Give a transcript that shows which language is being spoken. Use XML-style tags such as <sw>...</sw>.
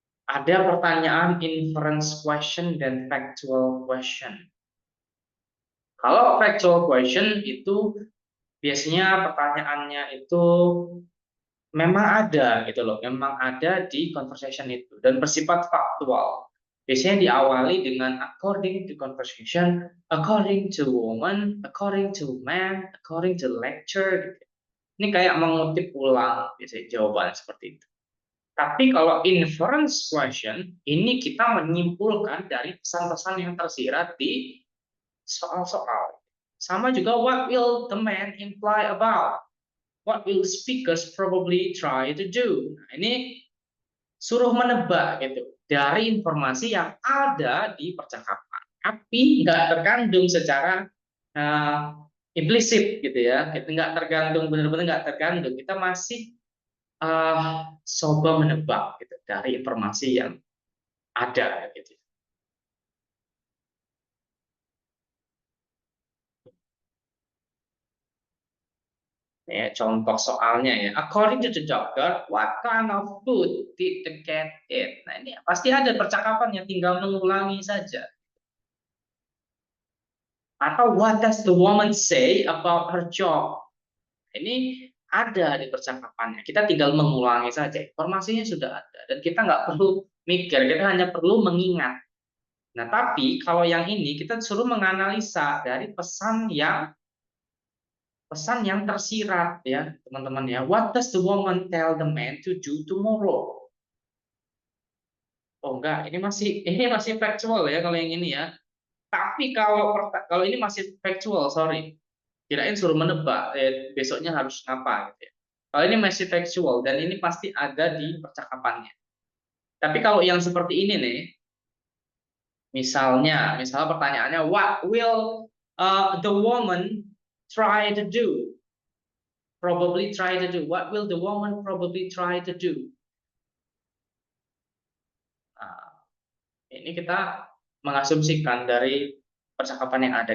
<id>Ada pertanyaan inference question dan factual question. Kalau factual question itu biasanya pertanyaannya itu memang ada gitu loh, memang ada di conversation itu dan bersifat faktual. Biasanya diawali dengan</id> <en>according to conversation, according to woman, according to man, according to lecture.</en> <id>Gitu. Ini kayak mengutip ulang biasanya jawaban seperti itu. Tapi kalau inference question, ini kita menyimpulkan dari pesan-pesan yang tersirat di soal-soal.</id> <en>Sama juga what will the man imply about? What will speakers probably try to do?</en> <id>Nah, ini suruh menebak gitu dari informasi yang ada di percakapan, tapi nggak terkandung secara implisit gitu ya. Kita nggak tergantung, benar-benar nggak tergantung. Kita masih coba menebak gitu dari informasi yang ada gitu. Ya, contoh soalnya ya.</id> <en>According to the doctor, what kind of food did the cat eat?</en> <id>Nah, ini pasti ada percakapannya, tinggal mengulangi saja.</id> <en>Atau what does the woman say about her job?</en> <id>Ini ada di percakapannya. Kita tinggal mengulangi saja. Informasinya sudah ada dan kita nggak perlu mikir, kita hanya perlu mengingat. Nah, tapi kalau yang ini kita suruh menganalisa dari pesan yang tersirat ya, teman-teman ya.</id> <en>What does the woman tell the man to do tomorrow?</en> <id>Oh enggak, ini masih factual ya kalau yang ini ya. Tapi kalau ini masih factual, sorry. Kirain suruh menebak, besoknya harus ngapa gitu ya. Kalau ini masih factual dan ini pasti ada di percakapannya. Tapi kalau yang seperti ini nih, misalnya pertanyaannya,</id> <en>what will the woman try to do? Probably try to do. What will the woman probably try to do?</en> <id>Nah, ini kita mengasumsikan dari percakapan yang ada.</id>